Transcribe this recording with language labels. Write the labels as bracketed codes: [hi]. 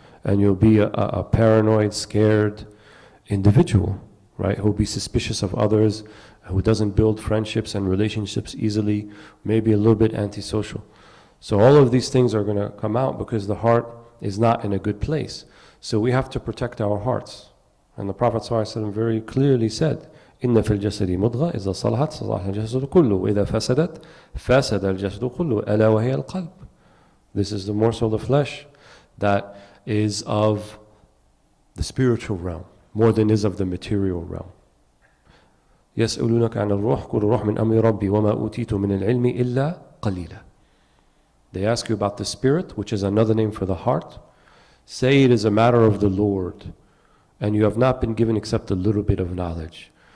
[en] And you'll be a paranoid, scared individual, right? Who'll be suspicious of others, who doesn't build friendships and relationships easily, maybe a little bit antisocial. So all of these things are going to come out because the heart is not in a good place. So we have to protect our hearts. And the Prophet ﷺ very clearly said, [ar] إِنَّ فِي الْجَسَدِ مُضْغَةً إِذَا صَلَحَتْ صَلَحَ الْجَسَدُ كُلُّهُ وَإِذَا فَسَدَتْ فَسَدَ الْجَسَدُ كُلُّهُ أَلَا وَهِيَ الْقَلْبُ. [en] This is the morsel of the flesh that is of the spiritual realm, more than is of the material realm. [ar] يَسْأَلُونَكَ عَنِ الرُّوحِ قُلْ الرُّوحُ مِنْ أَمْرِ رَبِّي وَمَا أُوتِيتُ مِنَ الْعِلْمِ إِلَّا قَلِيلًا. [en] They ask you about the spirit, which is another name for the heart. Say it is a matter of the Lord, and you have not been given except a little bit of knowledge.